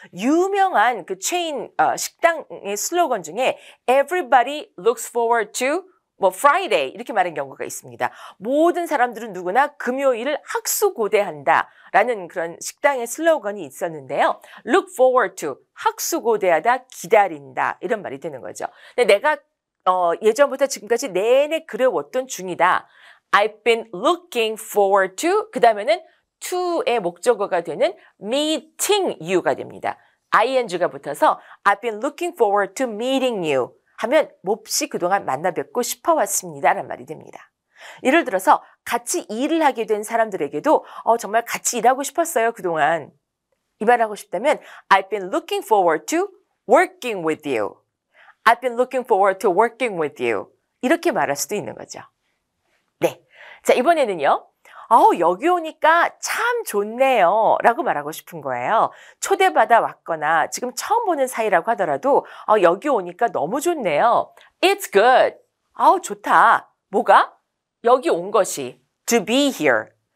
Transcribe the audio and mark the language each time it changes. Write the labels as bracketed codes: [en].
[ko] 유명한 그 체인 식당의 슬로건 중에 [en] everybody looks forward to Friday [ko] 이렇게 말하는 경우가 있습니다. 모든 사람들은 누구나 금요일을 학수고대한다라는 그런 식당의 슬로건이 있었는데요. [en] Look forward to, [ko] 학수고대하다, 기다린다 이런 말이 되는 거죠. 근데 내가 예전부터 지금까지 내내 그려왔던 중이다. [en] I've been looking forward to, [ko] 그 다음에는 to의 목적어가 되는 [en] meeting you가 됩니다. [ko] ing가 붙어서 [en] I've been looking forward to meeting you [ko] 하면 몹시 그동안 만나 뵙고 싶어 왔습니다 라는 말이 됩니다. 예를 들어서 같이 일을 하게 된 사람들에게도 정말 같이 일하고 싶었어요 그동안. 이 말 하고 싶다면 [en] I've been looking forward to working with you. I've been looking forward to working with you. [ko] 이렇게 말할 수도 있는 거죠. 네, 자 이번에는요. 여기 오니까 참 좋네요 라고 말하고 싶은 거예요. 초대받아 왔거나 지금 처음 보는 사이라고 하더라도 여기 오니까 너무 좋네요. [en] It's good. [ko] 좋다. 뭐가? 여기 온 것이. [en] To be here.